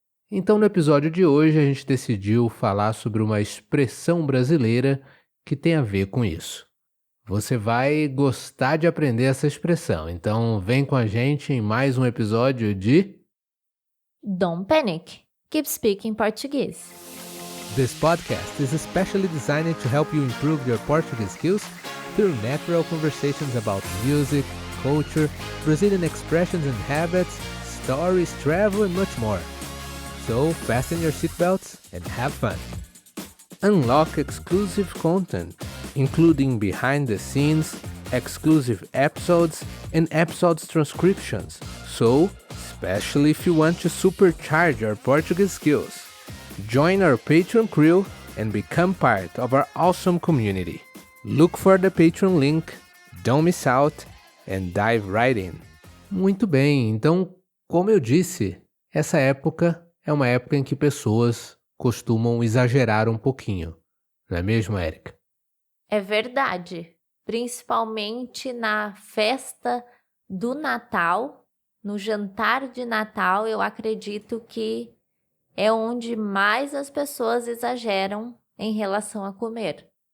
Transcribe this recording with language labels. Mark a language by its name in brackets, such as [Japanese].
[Portuguese] Então, no episódio de hoje, a gente decidiu falar sobre uma expressão brasileira que tem a ver com isso. Você vai gostar de aprender essa expressão, então vem com a gente em mais um episódio de [English] Don't panic. Keep speaking Portuguese. This podcast is especially designed to help you improve your Portuguese skills through natural conversations about music, culture, Brazilian expressions and habits, stories, travel, and much more. So, fasten your seatbelts and have fun. Unlock exclusive content, including behind the scenes, exclusive episodes, and episodes transcriptions. So, especially if you want to supercharge your Portuguese skills. Join our Patreon crew and become part of our awesome community. Look for the Patreon link, don't miss out, and dive right in. [Portuguese] Muito bem, então, como eu disse, essa época é uma época em que pessoas costumam exagerar um pouquinho, não é mesmo, Érica? É verdade. Principalmente na festa do Natal, no jantar de Natal, eu acredito que é onde mais as pessoas exageram em relação a comer.